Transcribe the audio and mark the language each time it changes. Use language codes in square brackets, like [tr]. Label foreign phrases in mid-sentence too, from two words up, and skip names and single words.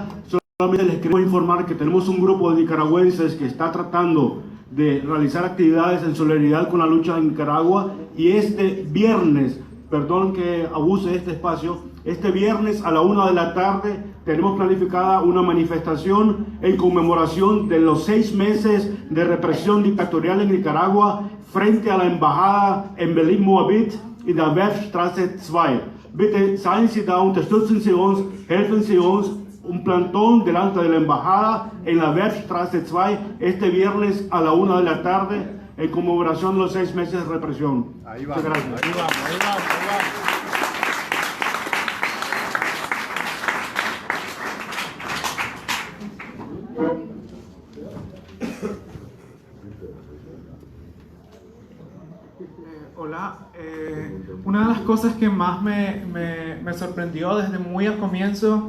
[es] Solamente les queremos informar que tenemos un grupo de nicaragüenses que está tratando de realizar actividades en solidaridad con la lucha en Nicaragua, y este viernes, perdón que abuse de este espacio, este viernes a la 1 de la tarde tenemos planificada una manifestación en conmemoración de los 6 meses de represión dictatorial en Nicaragua frente a la embajada en Berlin-Moabit [de] in der Werftstraße 2. Bitte seien Sie da, unterstützen Sie uns, helfen Sie uns. [es] Un plantón delante de la embajada en la Werftstraße 2 este viernes a la 1 de la tarde en conmemoración de los 6 meses de represión. Ahí va, muchas gracias. Ahí va. Hola, una de las cosas que más me sorprendió desde muy al comienzo,